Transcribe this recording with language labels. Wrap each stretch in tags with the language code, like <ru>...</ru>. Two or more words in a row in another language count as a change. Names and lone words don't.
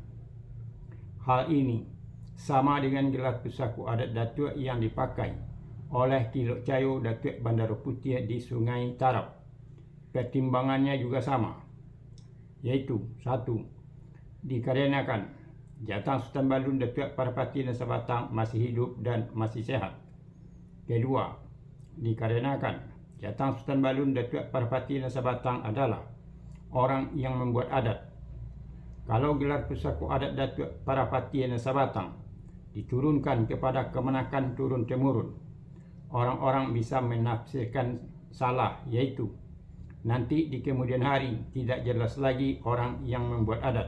<id>Hal ini sama dengan gelar pusako adat Datuk yang dipakai oleh Kilok Cayo Datuk Bandaro Putih di Sungai Tarap. Pertimbangannya juga sama, yaitu 1. Dikarenakan Jatang Sultan Balun Datuk Parapati dan Sabatang masih hidup dan masih sehat. 2. Dikarenakan Jatang Sultan Balun Datuk Parapati dan Sabatang adalah orang yang membuat adat. Kalau gelar pusako adat Datuk Parapati dan Sabatang diturunkan kepada kemenakan turun-temurun, orang-orang bisa menafsirkan salah, yaitu nanti di kemudian hari tidak jelas lagi orang yang membuat adat.</id>